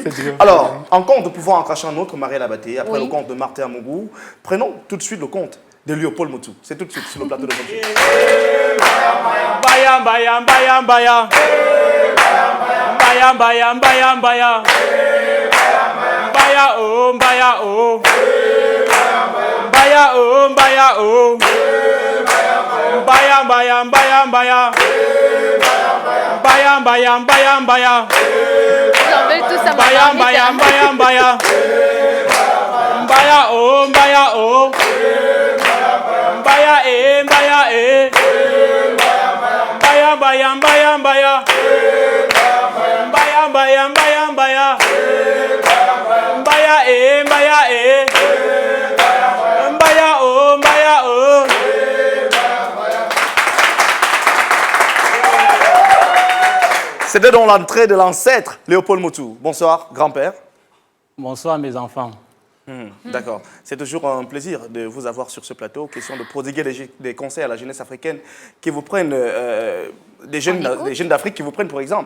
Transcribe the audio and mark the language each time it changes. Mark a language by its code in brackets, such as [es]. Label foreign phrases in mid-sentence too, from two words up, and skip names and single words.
[fr] Alors, en compte de pouvoir en cacher un autre, Marielle Abaté, après le compte de Martin Amogou, prenons tout de suite le compte de Léopold Motou. C'est tout de suite sur le plateau de Vogue. Bayam, bayam, bayam, bayam. Bayam, bayam, bayam, bayam. Baya oh, baya oh. Baya oh, baya oh. Bayam, bayam, bayam, bayam. Bayam, bayam, bayam, bayam. J'en veux tout ça. Bayam, bayam, bayam, bayam. Baya oh, baya oh. Baya eh, baya eh. Bayam, bayam, bayam, bayam. Bayam, bayam, bayam, bayam. Baya eh, baya eh. Baya oh, baya oh. C'était dans l'entrée de l'ancêtre Léopold Motou. Bonsoir, grand-père. Bonsoir, mes enfants. D'accord. C'est toujours un plaisir de vous avoir sur ce plateau. Question de prodiguer des conseils à la jeunesse africaine qui vous prennent, des jeunes d'Afrique qui vous prennent pour exemple.